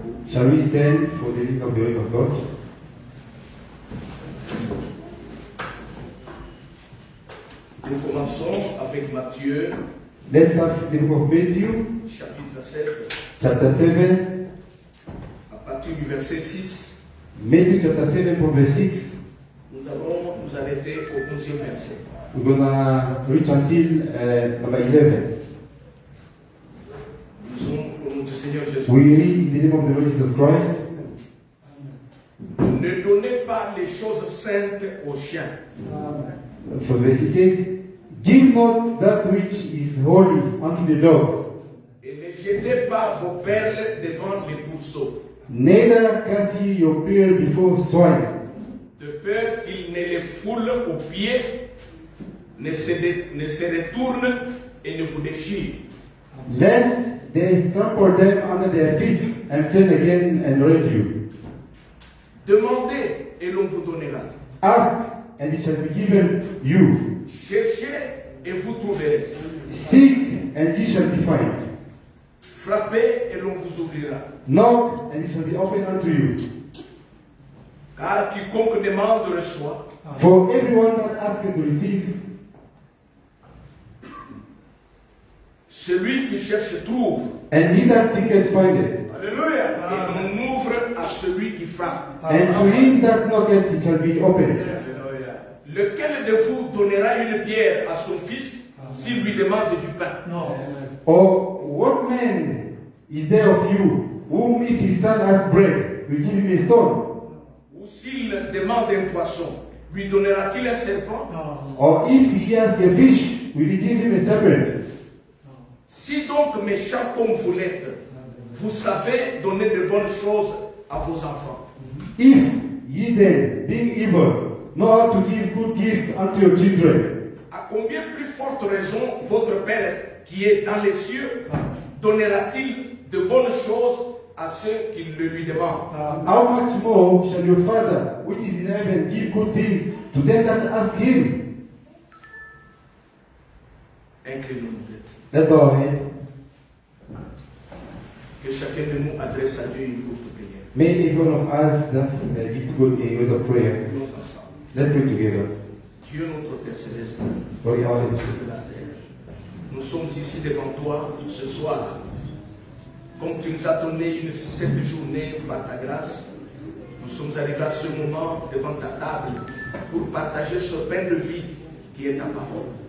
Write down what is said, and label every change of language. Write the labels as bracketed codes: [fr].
[en] Shall we stand for the reading of the word of God? [fr] Nous commençons avec Matthieu, [en] Let's start the book of Matthew, [fr] chapitre 7, [en] chapter 7. [fr] à partir du verset 6. [en] Matthew chapter 7 from verse 6. [fr] Nous allons nous arrêter au 11e verset. [en] We're gonna reach until number 11. [fr] Lisons au nom du Seigneur Jésus. [en] We read in the name of the Lord Jesus Christ. [fr] Ne donnez pas les choses saintes aux chiens. [en] For verse it says, give not that which is holy unto the dogs, [fr] Et ne jetez pas vos perles devant les pourceaux, [en] neither cast ye your pearl before swine, [fr] de peur qu'ils ne les foulent aux pieds, ne se retournent et ne vous déchirent. [en] lest they trample them under their feet and turn again and rend you. [fr] Demandez et l'on vous donnera. [en] Ask, and it shall be given you. [fr] Cherchez et vous trouverez. [en] Seek, and ye shall be found. [fr] Frappez et l'on vous ouvrira. [en] Knock, and it shall be opened unto you. [fr] Car quiconque demande reçoit. [en] For everyone that asketh to receive, [fr] Celui qui cherche trouve. [en] and he that seeketh findeth. [fr] Alléluia. Et on ouvre à celui qui frappe. [en] And to him that knocketh it shall be opened. [fr] Lequel de vous donnera une pierre à son fils s'il lui demande du pain? [en] Or what man is there of you, whom if his son asks bread, will give him a stone? [fr] Ou s'il demande un poisson, lui donnera-t-il un serpent? [en] Or if he asks a fish, will he give him a serpent? [fr] Si donc, méchants comme vous l'êtes, vous savez donner de bonnes choses à vos enfants, [en] If ye then, being evil, know how to give good gifts unto your children, [fr] à combien plus forte raison votre Père qui est dans les cieux donnera-t-il de bonnes choses à ceux qui le lui demandent? [en] how much more shall your Father, which is in heaven, give good things to them that ask him? [fr] Inclinons-nous tête. [en] Let's go ahead. [fr] Que chacun de nous adresse à Dieu une courte prière. [en] May each one of us just give good a word of prayer. [fr] Nous ensemble. [en] Let's pray together. [fr] Dieu notre Père Céleste, [en] Lord, our [fr] Dieu de la terre, nous sommes ici devant toi ce soir. Comme tu nous as donné cette journée par ta grâce, nous sommes arrivés à ce moment devant ta table pour partager ce pain de vie qui est ta parole.